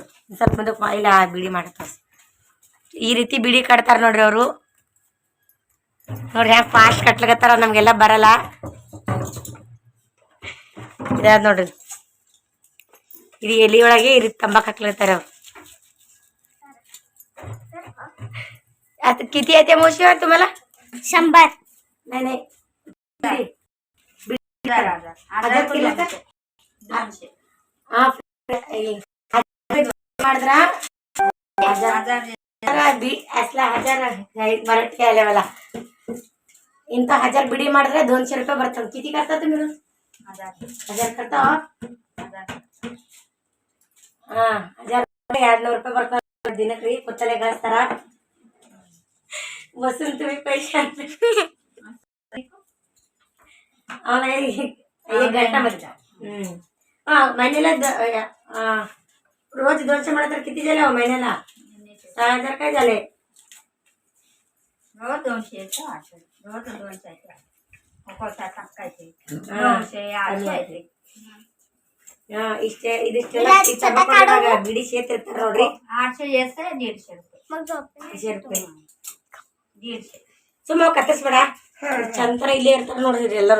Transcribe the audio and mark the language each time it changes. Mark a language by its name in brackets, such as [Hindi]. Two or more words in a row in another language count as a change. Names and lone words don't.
[Kannada] ಸ್ವಲ್ಪ ಮುಂದಕ್ಕೆ ಇಲ್ಲ ಬಿಡಿ ಮಾಡ್ತಾರೆ. ಈ ರೀತಿ ಬಿಡಿ ಕಟ್ತಾರ ನೋಡ್ರಿ ಅವರು. ನೋಡ್ರಿ ಹ್ಯಾಂಗ ಫಾಸ್ಟ್ ಕಟ್ಲಕತ್ತಾರ, ನಮ್ಗೆಲ್ಲ ಬರಲ್ಲ. ಇದಾದ ನೋಡ್ರಿ. ಇದು ಎಲಿ ಒಳಗೆ ಈ ರೀತಿ ತಂಬಾಕು ಹಾಕ್ಲತ್ತಾರ ಅವ್ರು. [Marathi] आता किती येते मोशी तुम्हाला? 100. नाही नाही, 1000 किलो का? 200. हा ಮಾಡಿದ್ರ 1000 बी असला 1000 मराठी आले मला. इंत 1000 बिडी ಮಾಡಿದ್ರೆ 200 रुपये ಬರ್ತವೆ. किती करता तुम्ही? 1000 करता. हा 1000 200 रुपये [Kannada] ಬರ್ತವೆ ದಿನಕ್ಕೆ. ಕೊತ್ತಲೆ ಗಾಸ್ತಾರ [Marathi] बसून तुम्ही पैसे एक घंटा मध्ये. महिन्याला रोज 200 म्हणा तर किती झाले हो महिन्याला? 6000 काय झाले? रोज 200 रोज 200 ಇಷ್ಟೇ. [Kannada] ಇದಿಷ್ಟೆಲ್ಲ ಬಿಡಿ ಸೇತ್ ಇರ್ತಾರ ನೋಡ್ರಿ. 800 ಎಷ್ಟೇ 150 ರೂಪಾಯಿ. ಸುಮ್ಮ ಕತ್ತರಿಸ್ಬೇಡ, ಚಂತರ ಇಲ್ಲೇ ಇರ್ತಾರ ನೋಡ್ರಿ ಎಲ್ಲರೂ.